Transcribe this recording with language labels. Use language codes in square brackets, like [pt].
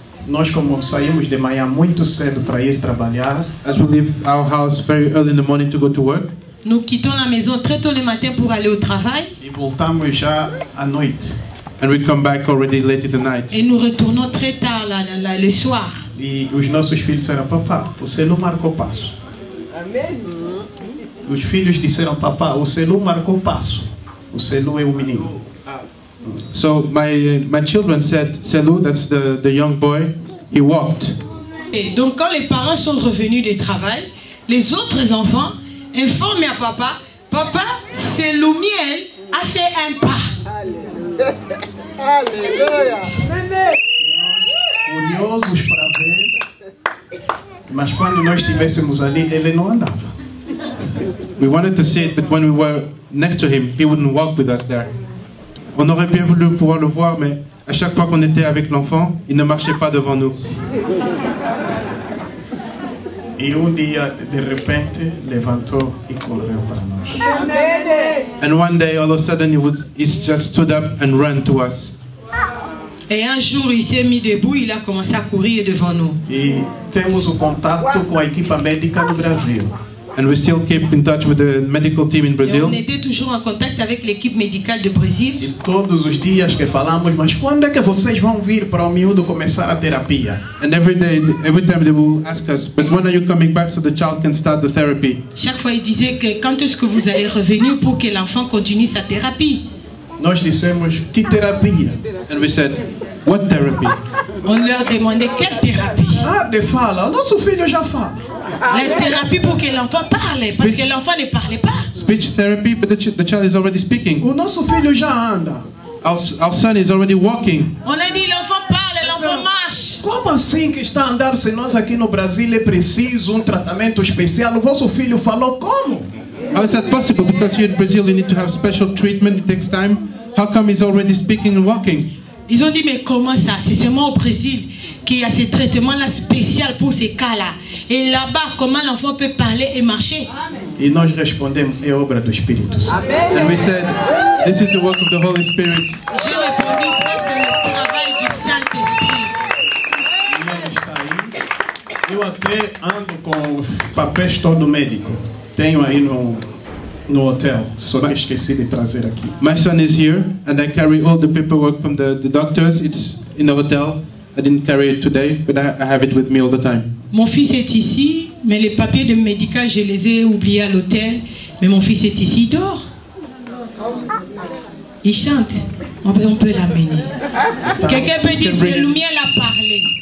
[pt] nós como saímos de manhã muito cedo para ir trabalhar, [en] as we leave our house very early in the morning to go to work, [fr] nous quittons la maison très tôt le matin pour aller au travail. [pt] e voltamos já à noite. [en] and we come back already late in the night. [fr] Et nous retournons très tard le soir. [pt] E os nossos filhos disseram, papá, você não marcou passo. Os filhos disseram, papá, você não marcou passo. Você não é o menino. [en] So my children said, Selou, that's the young boy, he walked. [fr] Et donc quand les parents sont revenus du travail, les autres enfants informent à papa, papa, c'est Lumiel a fait un pas. [pt] Aleluia. Curiosos para ver, mas quando nós estivéssemos ali, ele não andava. [en] We wanted to see it, but when we were next to him, he wouldn't walk with us there. [fr] On aurait bien voulu pouvoir le voir, mais à chaque fois qu'on était avec l'enfant, il ne marchait pas devant nous. [pt] E dia, de repente, levantou e correu para nós. [en] And one day, all of a sudden, he just stood up and ran to us. [fr] Et un jour, il s'est mis debout, il a commencé à courir devant nous. [pt] E temos o contato com a equipa médica do Brasil. [en] And we still keep in touch with the medical team in [fr] Et [en] Brazil. [fr] on était toujours en contact avec l'équipe médicale de Brésil. [pt] E todos os dias que falamos, mas quando é que vocês vão vir para o miúdo começar a terapia? [en] And every time they will ask us, but when are you coming back so the child can start the therapy? [fr] Chaque fois, il disait que quand est-ce que vous allez revenir pour que l'enfant continue sa thérapie. [pt] Nós dissemos, que terapia? [en] And we said, what therapy? [fr] On leur demandait quelle thérapie. [pt] Ah, de fala, o nosso filho já fala. [fr] La thérapie pour que l'enfant parle, parce que l'enfant ne parlait pas. [en] Speech therapy, but the child is already speaking. [pt] O nosso filho já anda. [en] Our son is already walking. [fr] On a dit l'enfant parle, l'enfant marche. [pt] Como assim que está a andar se nós aqui no Brasil é preciso tratamento especial? O vosso filho falou como? [en] How is that possible? Because here in Brazil you need to have special treatment, it takes time. How come he's already speaking and walking? [fr] Ils ont dit mais comment ça? C'est seulement au Brésil qu'il y a ce traitement-là spécial pour ces cas-là. Et là-bas, comment l'enfant peut parler et marcher? [pt] E nós respondemos, é obra do Espírito Santo. [en] And we said, this is the work of the Holy Spirit. [fr] J'ai répondu, ça c'est le travail du Saint-Esprit. [pt] E ele está aí. Eu até ando com os papéis todo médico. Tenho aí no hotel, só que esqueci de trazer aqui. [en] My son is here, and I carry all the paperwork from the doctors. It's in the hotel. I didn't carry it today, but I have it with me all the time. [fr] Mon fils est ici, mais les papiers de médical, je les ai oubliés à l'hôtel. Mais mon fils est ici, il dort. Il chante. On peut l'amener. Quelqu'un peut dire, c'est Lumiel a parlé.